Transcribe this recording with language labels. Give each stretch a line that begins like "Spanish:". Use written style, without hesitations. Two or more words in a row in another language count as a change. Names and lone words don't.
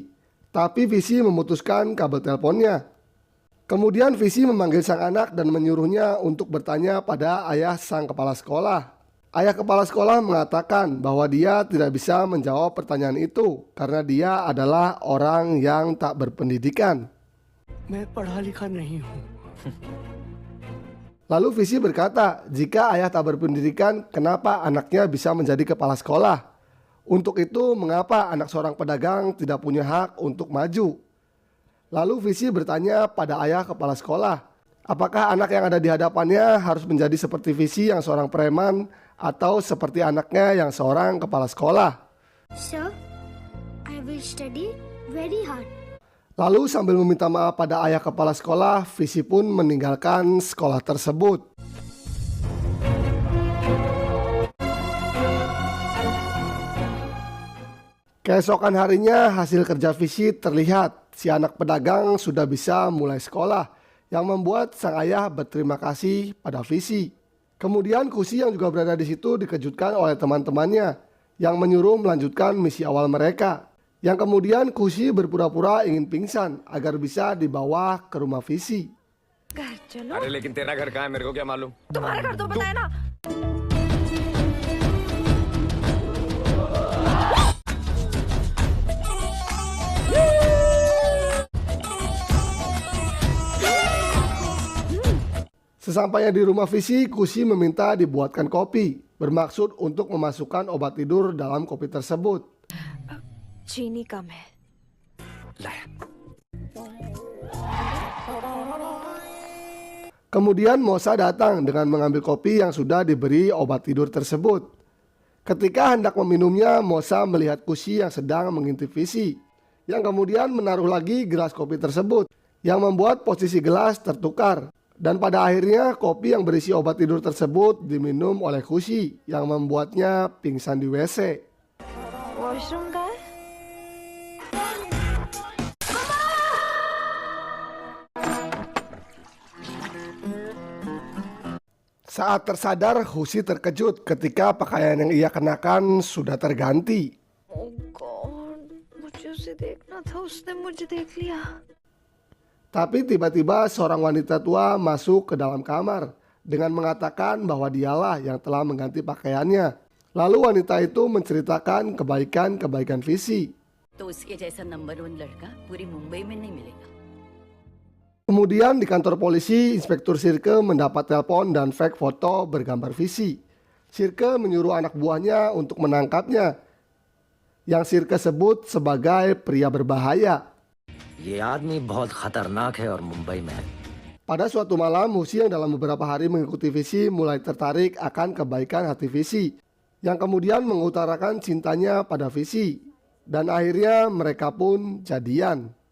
Indonesian: Tapi Visi memutuskan kabel teleponnya. Kemudian Visi memanggil sang anak dan menyuruhnya untuk bertanya pada ayah sang kepala sekolah. Ayah kepala sekolah mengatakan bahwa dia tidak bisa menjawab pertanyaan itu karena dia adalah orang yang tak berpendidikan.
Hindi: मैं पढ़ा लिखा नहीं हूँ.
Indonesian: Lalu Visi berkata, jika ayah tak berpendidikan, kenapa anaknya bisa menjadi kepala sekolah? Untuk itu, mengapa anak seorang pedagang tidak punya hak untuk maju? Lalu Visi bertanya pada ayah kepala sekolah, apakah anak yang ada di hadapannya harus menjadi seperti Visi yang seorang preman atau seperti anaknya yang seorang kepala sekolah?
English: Sir, I will study very hard.
Indonesian: Lalu sambil meminta maaf pada ayah kepala sekolah, Visi pun meninggalkan sekolah tersebut. Keesokan harinya hasil kerja Visi terlihat. Si anak pedagang sudah bisa mulai sekolah, yang membuat sang ayah berterima kasih pada Visi. Kemudian Kusi yang juga berada di situ dikejutkan oleh teman-temannya yang menyuruh melanjutkan misi awal mereka. Yang kemudian Kusi berpura-pura ingin pingsan agar bisa dibawa ke rumah Visi.
Hindi: घर चलो. अरे लेकिन तेरा घर कहाँ है मेरे को क्या मालूम. तुम्हारा घर तो बताया ना.
Indonesian: Sesampainya di rumah Visi, Kusi meminta dibuatkan kopi, bermaksud untuk memasukkan obat tidur dalam kopi tersebut.
Hindi: चीनी कम है.
Indonesian: Kemudian Mosa datang dengan mengambil kopi yang sudah diberi obat tidur tersebut. Ketika hendak meminumnya, Mosa melihat Kusi yang sedang mengintip Visi, yang kemudian menaruh lagi gelas kopi tersebut, yang membuat posisi gelas tertukar. Dan pada akhirnya kopi yang berisi obat tidur tersebut diminum oleh Kusi, yang membuatnya pingsan di WC.
Hindi: वॉशरूम का है.
Indonesian: Saat tersadar, Husi terkejut ketika pakaian yang ia kenakan sudah terganti.
English: Oh God,
Hindi: मुझे उसे देखना था, उसने मुझे देख लिया.
Indonesian: Tapi tiba-tiba seorang wanita tua masuk ke dalam kamar dengan mengatakan bahwa dialah yang telah mengganti pakaiannya. Lalu wanita itu menceritakan kebaikan-kebaikan Visi.
Hindi: तो उसके जैसा नंबर 1 लड़का पूरी मुंबई में नहीं मिलेगा.
Indonesian: Kemudian di kantor polisi, Inspektur Sirke mendapat telepon dan fake foto bergambar Visi. Sirke menyuruh anak buahnya untuk menangkapnya, yang Sirke sebut sebagai pria berbahaya.
Hindi: ये आदमी बहुत खतरनाक है और मुंबई में.
Indonesian: Pada suatu malam, Husi yang dalam beberapa hari mengikuti Visi mulai tertarik akan kebaikan hati Visi, yang kemudian mengutarakan cintanya pada Visi, dan akhirnya mereka pun jadian.